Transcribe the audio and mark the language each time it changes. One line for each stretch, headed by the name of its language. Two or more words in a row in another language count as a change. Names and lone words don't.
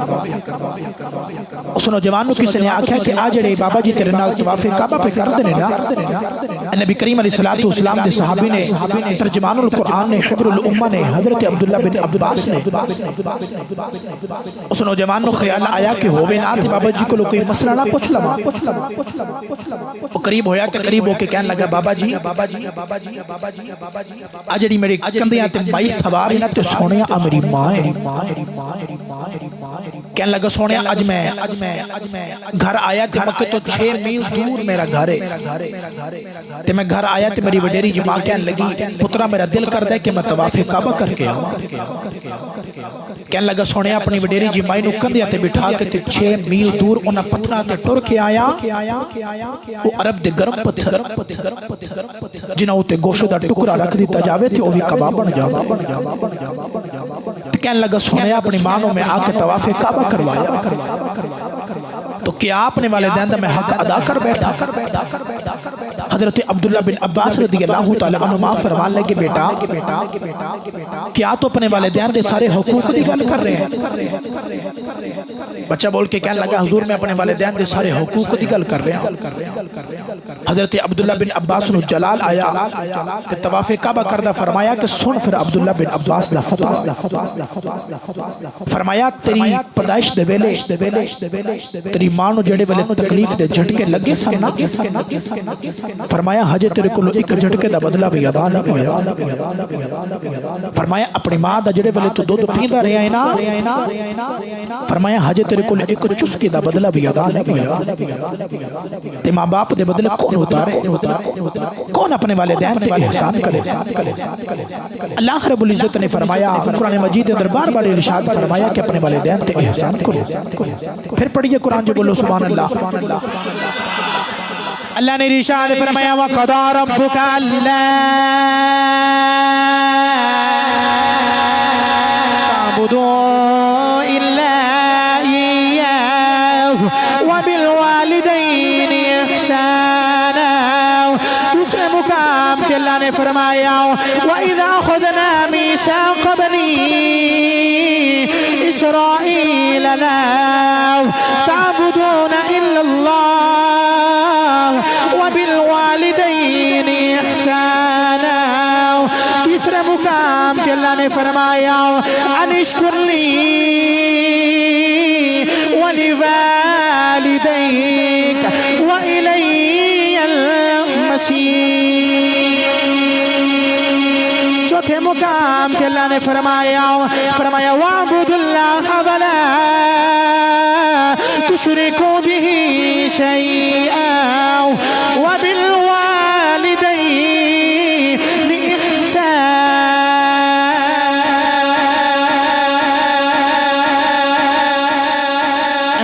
Punjabi: اس نوجوان نو کسی نے آکھیا کہ آ جڑے بابا جی تیرے نال طواف کعبہ پہ کر دے نا. نبی کریم علیہ السلام دے صحابی نے ترجمان القرآن نے حبر الامہ نے حضرت عبداللہ بن عباس نے اس نوجوان نو خیال آیا کہ ہووے نا تے بابا جی کو کوئی مسئلہ نہ پوچھ لوا. وہ قریب ہویا تے قریب ہو کے کہنے لگا بابا جی آ جڑی میری کندیاں تے بائی سوار نہ تے سونیا میری ماں ہے. کہنے لگا سونیا اج میں گھر آیا تے مکہ تو 6 میل دور میرا گھر ہے تے میں گھر آیا تے میری وڈیری جی ماں کہنے لگی پترا میرا دل کردا ہے کہ میں طواف کعبہ کر کے آواں. کہنے لگا سونیا اپنی وڈیری جی ماں نو کندیاں تے بٹھا کے تے 6 میل دور انہاں پتھراں تے ٹر کے آیا. او عرب دے گرم پتھر جنہاں تے گوشت دا ٹکڑا رکھ دیتا جاوے تے او وی کباب بن جاوے. کہنے لگا سونیا اپنی مانوں میں آ کے طواف کعبہ کروایا تو کیا اپنے والدین دا میں حق ادا کر بیٹھا. حضرت عبداللہ بن عباس رضی اللہ تعالیٰ عنہ فرمان لگے بیٹا کیا تو اپنے والدین دے سارے حقوق دی گل کر رہے ہیں. بچہ بول کے کہنے لگا حضور میں اپنے والدین دے سارے حقوق دی گل کر رہے ہیں. حضرت عبداللہ بن عباس نو جلال آیا کہ طواف کعبہ کردہ فرمایا کہ سن پھر عبداللہ بن عباس دا فتوہ. فرمایا تیری پیدائش دے ویلے تیری ماں نو جڑے ویلے تکلیف دے جھٹکے لگے سن فرمایا ہجے تیرے کو ایک جھٹکے دا بدلہ بھی ادا نہ ہویا. فرمایا اپنی ماں دا جڑے ویلے تو دودھ پیندا رہیا ہے نا فرمایا ہجے تیرے کو ایک چسکے دا بدلہ بھی ادا نہ ہویا. تے ماں باپ دے بدلے کون اتارے کون اپنے والدین تے احسان کرے. اللہ رب العزت نے فرمایا قرآن مجید اندر بار بار ارشاد فرمایا کہ اپنے والدین تے احسان کرو. پھر پڑھیے قرآن جو بولو سبحان اللہ. اللہ نے ارشاد فرمایا
Arabic: وَقَضَىٰ رَبُّكَ أَلَّا تَعْبُدُوا إِلَّا إِيَّاهُ وَبِالْوَالِدَيْنِ إِحْسَانًا.
Punjabi: دوسرے مقام کے اللہ نے فرمایا
Arabic: وَإِذَا خُذْنَا مِيثَاقَ بَنِي إِسْرَائِيلَ لَا تَعْبُدُونَ إِلَّا اللَّهَ وَبِالْوَالِدَيْنِ إِحْسَانًا.
Punjabi: تیسرے مقام کے اللہ نے فرمایا
Arabic: أَنِ اشْكُرْ لِي وَلِوَالِدَيْكَ وَإِلَيَّ الْمَصِيرُ.
Punjabi: چوتھے مقام کے اللہ نے فرمایا
Arabic: وَاعْبُدُوا اللَّهَ وَلَا تُشْرِكُوا بِهِ شَيْئًا وَبِالْوَالِدَيْنِ إِحْسَانًا.